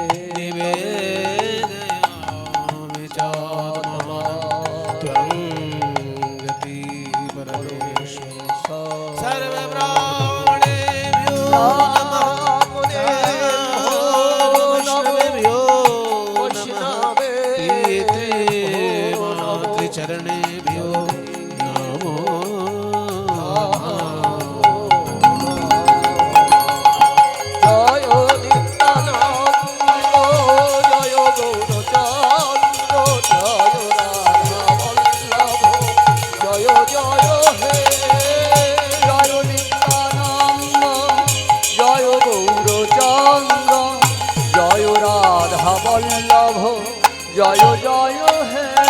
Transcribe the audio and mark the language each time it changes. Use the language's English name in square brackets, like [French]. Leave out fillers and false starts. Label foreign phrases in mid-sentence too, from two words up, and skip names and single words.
[Sanskrit] निवेदयामि चात्मानं त्वं गति परमेश्वर सर्वब्राह्मणेभ्यो नमः वैष्णवेभ्यो नमः चरणेभ्यो नमो [Bangla] জয় নিত্যানন্দ জয় গৌরচন্দ্র জয় রাধাবল্লভ জয় জয় হে জয় নিত্যানন্দ জয় গৌরচন্দ্র জয় রাধাবল্লভ জয় জয় হে